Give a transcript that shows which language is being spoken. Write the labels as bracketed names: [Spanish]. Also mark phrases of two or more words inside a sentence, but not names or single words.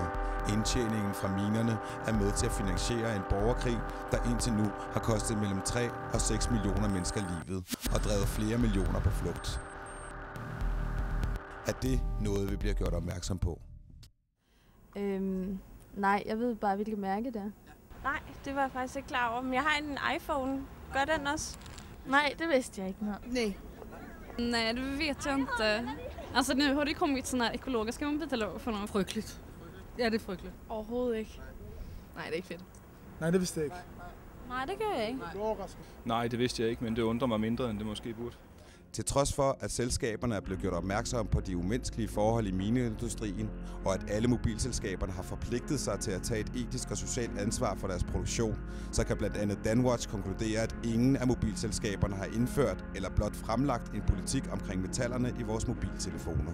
[Danish] Indtjeningen fra minerne er med til at finansiere en borgerkrig, der indtil nu har kostet mellem 3 og 6 millioner mennesker livet og drevet flere millioner på flugt. Er det noget, vi bliver gjort opmærksom på? Nej, jeg ved bare, hvilket mærke det er. Nej, det var jeg faktisk ikke klar over. Men jeg har en iPhone. Gør den også? Nej, det vidste jeg ikke noget. Nej. [Swedish] Nej, det vet jag inte. Alltså nu har det kommit såna här ekologiska mobiltelefoner. [Danish] Frygteligt. Ja, det er frygteligt. Overhovedet ikke. Nej, det er ikke fedt. Nej, det vidste jeg ikke. Nej, det gør jeg ikke. Nej, det vidste jeg ikke, men det undrer mig mindre, end det måske burde. Til trods for, at selskaberne er blevet gjort opmærksom på de umenneskelige forhold i mineindustrien, og at alle mobilselskaberne har forpligtet sig til at tage et etisk og socialt ansvar for deres produktion, så kan blandt andet Danwatch konkludere, at ingen af mobilselskaberne har indført eller blot fremlagt en politik omkring metallerne i vores mobiltelefoner.